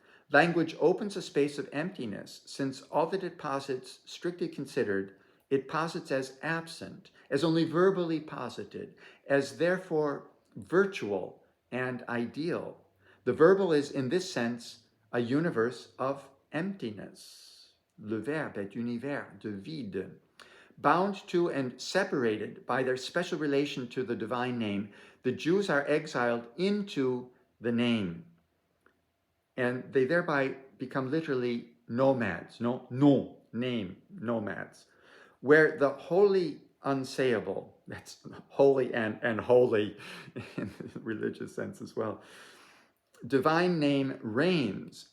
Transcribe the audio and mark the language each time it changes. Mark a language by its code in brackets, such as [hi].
[en] Language opens a space of emptiness, since all that it posits, strictly considered, it posits as absent, as only verbally posited, as therefore virtual and ideal. The verbal is, in this sense, a universe of emptiness. [fr] Le verbe est univers de vide. [en] Bound to and separated by their special relation to the divine name, the Jews are exiled into the name, and they thereby become literally nomads, name nomads, where the wholly unsayable, that's holy and holy in the religious sense as well, divine name reigns.